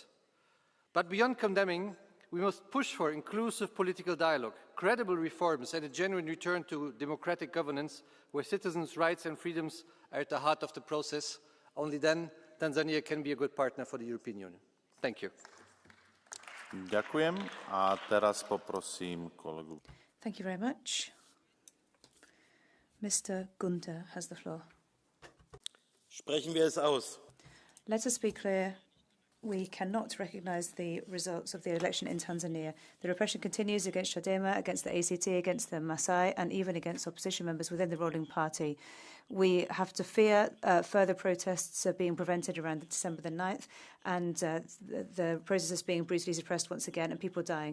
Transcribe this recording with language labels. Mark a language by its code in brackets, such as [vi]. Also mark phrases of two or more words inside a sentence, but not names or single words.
[en] But beyond condemning, we must push for inclusive political dialogue, credible reforms, and a genuine return to democratic governance where citizens' rights and freedoms are at the heart of the process. Only then Tanzania can be a good partner for the European Union. Thank you. [sk] Ďakujem a teraz poprosím kolegu. [en] Thank you very much. Mr. Gunther has the floor. [de] Sprechen wir es aus. [en] Let us be clear. We cannot recognise the results of the election in Tanzania. The repression continues against Chadema, against the ACT, against the Maasai, and even against opposition members within the ruling party. We have to fear further protests being prevented around December the 9th, and the process being brutally suppressed once again, and people dying.